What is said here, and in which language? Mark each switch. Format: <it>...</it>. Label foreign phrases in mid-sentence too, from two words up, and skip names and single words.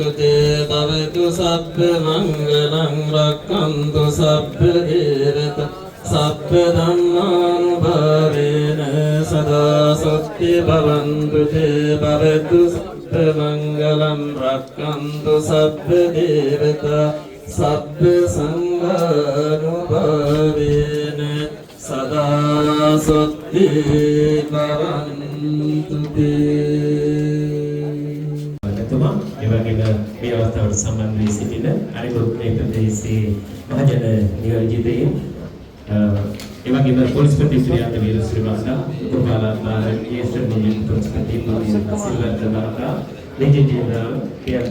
<pi>තේ භවතු සබ්බ මංගලං රක්ඛන්තු සබ්බ දේවතා සබ්බ ධම්මානුභාවේන සදා සොත්ති භවන්තු තේ භවතු සබ්බ මංගලං රක්ඛන්තු සබ්බ දේවතා සබ්බ සංඝානුභාවේන සදා සොත්ති භවන්තු</pi> <si>එතුමා ඒ වගේම මේ අවස්ථාවට සම්බන්ධ වී සිටින අනිකුත් මේ ප්‍රදේශයේ මහජන නියෝජිතයින් ඒ වගේම පොලිස්පති ශ්‍රියාන්ත වීරසිරි මහතා උපපාලකමාර ජ්‍යෙෂ්ඨ මුලින් පොලිස්පති සිල්වත් මහතා</si> <en>Major General</en> <si>K.R.</si>